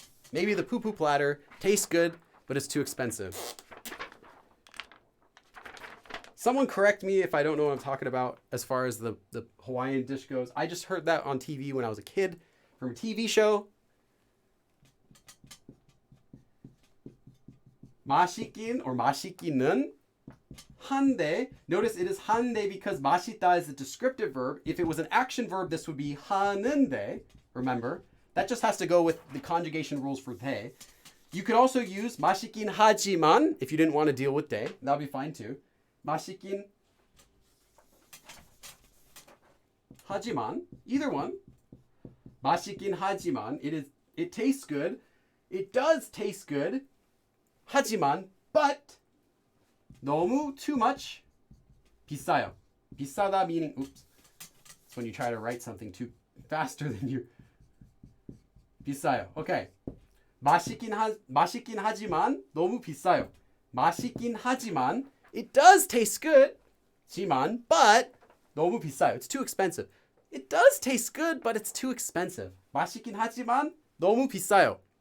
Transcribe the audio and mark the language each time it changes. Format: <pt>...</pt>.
<en>Maybe the poo-poo platter tastes good, but it's too expensive. Someone correct me if I don't know what I'm talking about as far as the Hawaiian dish goes. I just heard that on TV when I was a kid from a TV show.</en> <ko>맛있긴 or 맛있기는 한데.</ko> <en>Notice it is 한데 because 맛있다 is a descriptive verb. If it was an action verb, this would be 하는데. Remember, that just has to go with the conjugation rules for 대. You could also use</en> <ko>맛있긴 하지만</ko> <en>if you didn't want to deal with 대. That'll be fine too.</en> <ko>맛있긴 하지만,</ko> <en>either one.</en> <ko>맛있긴 하지만,</ko> <en>it tastes good. It does taste good. 하지만, but 너무 too much 비싸요. 비싸다 meaning oops. It's when you try to write something too faster than you.</en> <ko>비싸요. Okay. 맛있긴 하지만 너무 비싸요. 맛있긴 하지만</ko> <en>it does taste good.</en> <ko>지만 but 너무 비싸요.</ko> <en>It's too expensive. It does taste good, but it's too expensive.</en> <ko>맛있긴 하지만 너무 비싸요.</ko>